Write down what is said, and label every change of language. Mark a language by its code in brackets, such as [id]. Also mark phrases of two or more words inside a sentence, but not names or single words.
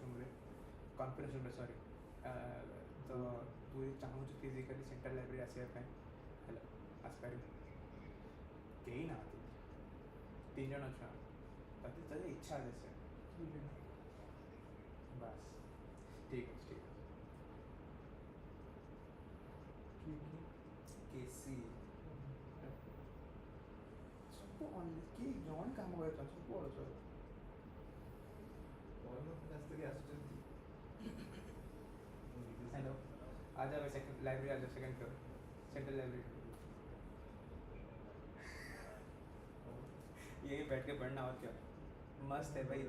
[or] ରୁମ୍ରେ କନଫରେନ୍ସ ରୁମ୍ରେ ସରି ତ ତୁ ଚାହୁଁଛୁ [en] physically central library [or] ଆସିବା ପାଇଁ ହେଲା ଆସିପାରିବୁ କେହି ନାହାନ୍ତି 3 ଜଣ ଅଛୁ ତତେ ଯଦି ଇଚ୍ଛା ଅଛି ସେ ବାସ୍ ଠିକ୍ ଅଛି କେସି ସବୁ କିଏ ଜଣେ କାମ କରୁଛନ୍ତି ସବୁ ଅଳସୁଆ. [hi] हेलो आ जा भाई [en] second library [hi] आ जा [en] second floor central library. [hi] यही बैठ के पढ़ना और क्या मस्त है भाई.